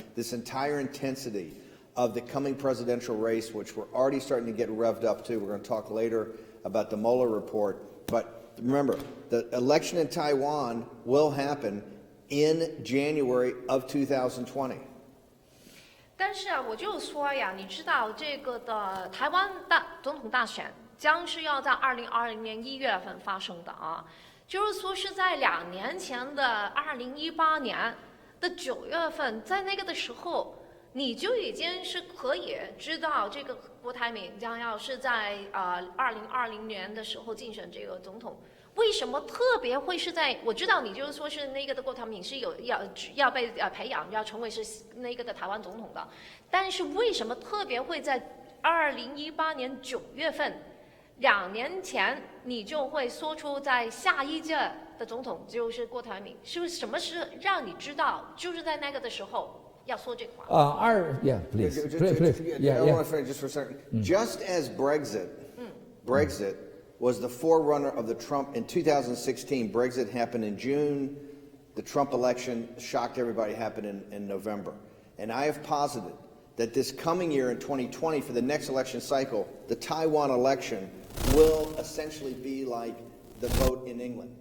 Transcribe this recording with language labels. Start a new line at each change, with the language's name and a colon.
English: This entire intensity of the coming presidential race, which we're already starting to get revved up to. We're going to talk later about the Mueller report. But remember, the election in Taiwan will happen in January of 2020.
Chinese: 但是啊，我就说呀，你知道这个的台湾总统大选将是要在2020年1月份发生的啊，就是说是在2年前的2018年的9月份，在那个的时候，你就已经是可以知道这个郭台铭将要是在2020年的时候竞选这个总统。为什么特别会是在？我知道你就是说是那个的郭台铭是要被培养，要成为是那个的台湾总统的，但是为什么特别会在2018年9月份？2年前你就会说出在下一届的总统就是郭台铭，是不是什么是让你知道就是在那个的时候要说这话
English: ？Yeah, please. I want to finish just for a second. Just as Brexit was the forerunner of the Trump in 2016. Brexit happened in June. The Trump election shocked everybody. Happened in November, and I have posited that this coming year in 2020 for the next election cycle, the Taiwan election will essentially be like the vote in England.